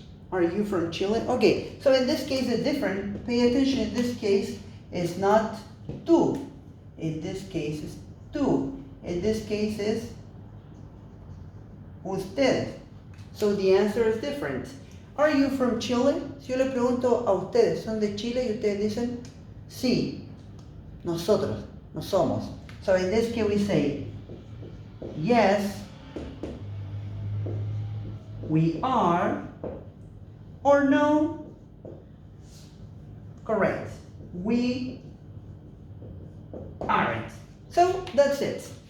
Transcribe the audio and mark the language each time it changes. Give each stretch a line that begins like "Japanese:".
English: Are you from Chile? Okay, so in this case it's different. Pay attention, in this case it's not tú. In this case it's tú. In this case is usted. So the answer is different. Are you from Chile?
Spanish: Si yo le pregunto a ustedes, ¿son de Chile? Y ustedes dicen, sí, nosotros, no somos.
English: So in this case we say, yes, we are, or no, correct, we aren't. So that's it.